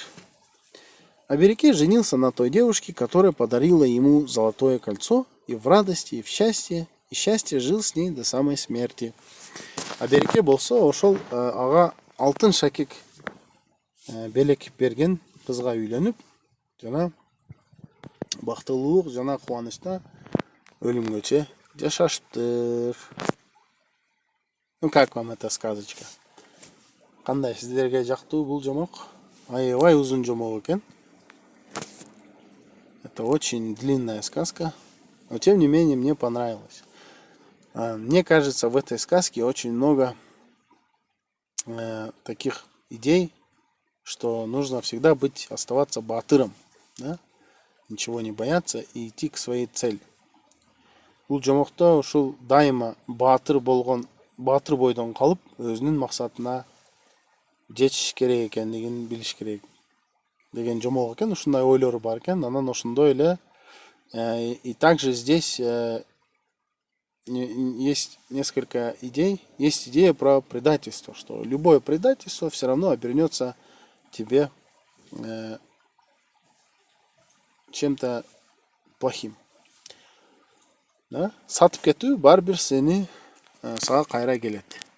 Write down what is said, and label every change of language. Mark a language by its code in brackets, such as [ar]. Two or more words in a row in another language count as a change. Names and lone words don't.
[ru] А Береке женился на той девушке, которая подарила ему золотое кольцо, и в радости, и в счастье, и счастье жил с ней до самой смерти. [ky] А Береке болсо ошол ага алтын шакек белек берген кызга үйлөнүп, жана бактылуулук жана кубанычта өлүмгөчө жашашыптыр. [ru] Ну как вам эта сказочка? [ky] Кандай, сиздерге жактуу бул жомок? Аябай узун жомок экен. [ru] Это очень длинная сказка, но тем не менее мне понравилось. Мне кажется, в этой сказке очень много таких идей, что нужно всегда оставаться батыром, да? Ничего не бояться и идти к своей цели. [ky] Бул жомокто ушул дайыма батыр бойдон калып, өзүнүн максатына жетиш керек экендигин билиш керек деген жомок экен. Ушундай ойлору бар экен. Анан ошондой эле [ru] и также здесь есть несколько идей. Есть идея про предательство, что любое предательство все равно обернется тебе чем-то плохим. Да? [ky] Сатып кетүү бар бир сага кайра келет.